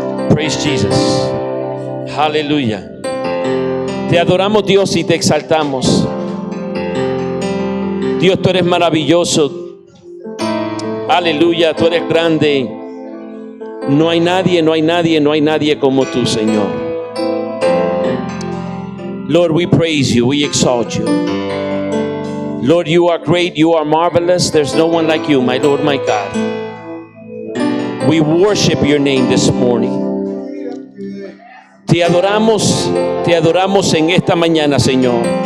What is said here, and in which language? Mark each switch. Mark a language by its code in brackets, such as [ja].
[en] Praise Jesus. [es] Aleluya. Te adoramos, Dios, y te exaltamos. Dios, tú eres maravilloso. Aleluya, tú eres grande. No hay nadie como tú, Señor. [en] Lord, we praise you, we exalt you. Lord, you are great, you are marvelous. There's no one like you, my Lord, my God. We worship your name this morning. [es] Te adoramos en esta mañana, Señor.